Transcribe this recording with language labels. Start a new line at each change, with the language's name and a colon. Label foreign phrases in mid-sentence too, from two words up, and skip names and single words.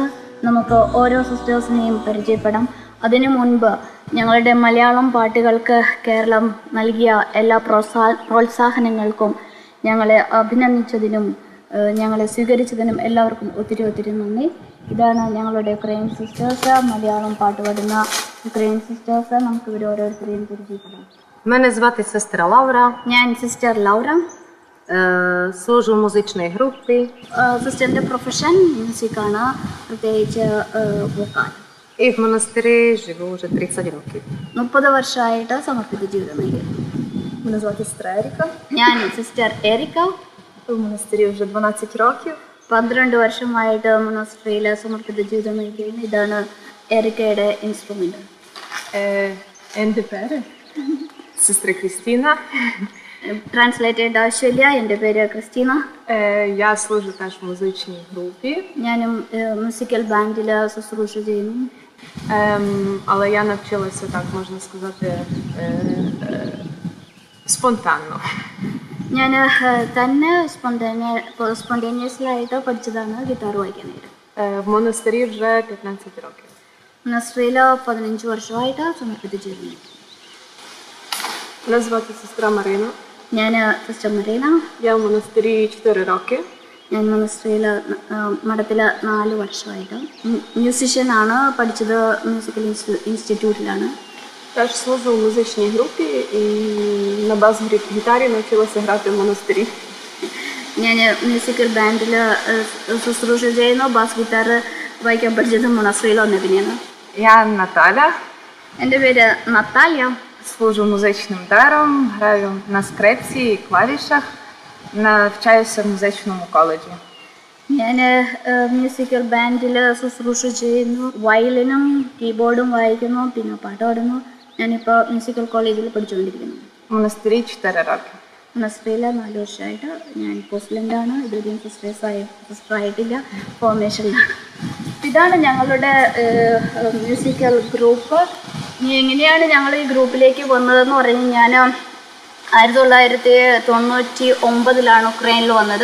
Malayalam: നമുക്ക് ഓരോ സിസ്റ്റേഴ്സിനെയും പരിചയപ്പെടാം. അതിനു മുൻപ് ഞങ്ങളുടെ മലയാളം പാട്ടുകൾക്ക് കേരളം നൽകിയ എല്ലാ പ്രോത്സാഹനങ്ങൾക്കും ഞങ്ങളെ അഭിനന്ദിച്ചതിനും ഞങ്ങളെ സ്വീകരിച്ചതിനും എല്ലാവർക്കും ഒത്തിരി നന്ദി. ഇതാണ് ഞങ്ങളുടെ ഉക്രൈൻ സിസ്റ്റേഴ്സ്, മലയാളം പാട്ട് പാടുന്ന ഉക്രൈൻ സിസ്റ്റേഴ്സ്. നമുക്ക് ഇവർ ഓരോരുത്തരെയും പരിചയപ്പെടാം.
Ukrainian: Мене звати сестра Лаура.
Malayalam: ഞാൻ സിസ്റ്റർ ലൗറ.
Ukrainian: Служу в музичній групі.
Malayalam: സിസ്റ്ററിൻ്റെ പ്രൊഫഷൻ മ്യൂസിക്കാണ്, പ്രത്യേകിച്ച് വോക്കാൽ.
Ukrainian: І в монастирі живу вже 30 років.
Malayalam: 30 വർഷമായിട്ട് സമർപ്പിത ജീവിതം നയിക്കുന്നു.
Ukrainian: Мене звати сестра Еріка.
Malayalam: ഞാൻ സിസ്റ്റർ എരിക്ക.
Ukrainian: В монастирі вже 12 років.
Malayalam: 12 വർഷമായിട്ട് മൊണാസ്ട്രിയിൽ സമർപ്പിത ജീവിതം നയിക്കുന്നു. ഇതാണ് എരിക്കയുടെ ഇൻസ്ട്രുമെന്റ്. എൻ്റെ പേര്
Ukrainian: Сестра Кристина.
Malayalam: ട്രാൻസ്ലേറ്റഡ് ആവശ്യമില്ല. എൻ്റെ പേര് ക്രിസ്റ്റീന.
Ukrainian: Я служу теж в музичній групі.
Malayalam: ഞാനും
English: musical band
Malayalam: ശുശ്രൂഷ ചെയ്യുന്നു.
Ukrainian: Але я навчилася, так можна сказати, спонтанно.
Malayalam: ഞാൻ തന്നെ സ്പോണ്ടേനിയസ്ലായിട്ട് പഠിച്ചതാണ് ഗിറ്റാർ വായിക്കാനായിട്ട്.
Ukrainian: В монастирі вже 15 років.
Malayalam: നസ്രയിൽ 15 വർഷമായിട്ട് സമർപ്പിച്ചിരുന്നു.
Ukrainian: Мене звати сестра Марина.
Malayalam: ഞാൻ സിസ്റ്റർ മറീന.
Ukrainian: Я в монастирі 4 роки.
Malayalam: ഞാൻ മണസ്ട്രിയിൽ മഠത്തിൽ 4 വർഷമായിട്ട്. മ്യൂസിഷ്യനാണ്, പഠിച്ചത്
English: musical institute.
Ukrainian: Теж служу в музичній групі і на бас-гітарі навчилася грати в монастирі.
Malayalam: ഞാൻ
English: musical band
Malayalam: ശുശ്രൂഷ ചെയ്യുന്നു.
English: bass guitar
Malayalam: വായിക്കാൻ പഠിച്ചത് മണസ്ട്രിയിൽ വന്ന പിന്നെയാണ്.
Ukrainian: Я Наталя,
Malayalam: എൻ്റെ പേര് നത്താലിയ.
Ukrainian: служу музичним даром, граю на скрипці і клавішах, навчаюся в музичному коледжі.
Malayalam: ഞാൻ
English: musical band
Malayalam: ശുശ്രൂഷ ചെയ്യുന്നു. വയലിനും കീബോർഡും വായിക്കുന്നു, പിന്നെ പാട്ട് പാടുന്നു. ഞാനിപ്പോൾ
English: musical college
Malayalam: പഠിച്ചുകൊണ്ടിരിക്കുന്നു.
Ukrainian: В монастирі 4 роки.
Malayalam: നസ്രയിൽ 4 വർഷമായിട്ട്. ഞാൻ പോസ്റ്റ്ലൻ്റാണ്, ഇതുവരെയും സിസ്റ്ററായിട്ടില്ല, ഫോർമേഷനിലാണ്. ഇതാണ് ഞങ്ങളുടെ
English: musical group.
Malayalam: ഇനി എങ്ങനെയാണ് ഞങ്ങൾ ഈ ഗ്രൂപ്പിലേക്ക് വന്നതെന്ന് പറഞ്ഞ് ഞാൻ 1999 ഉക്രൈനിൽ വന്നത്.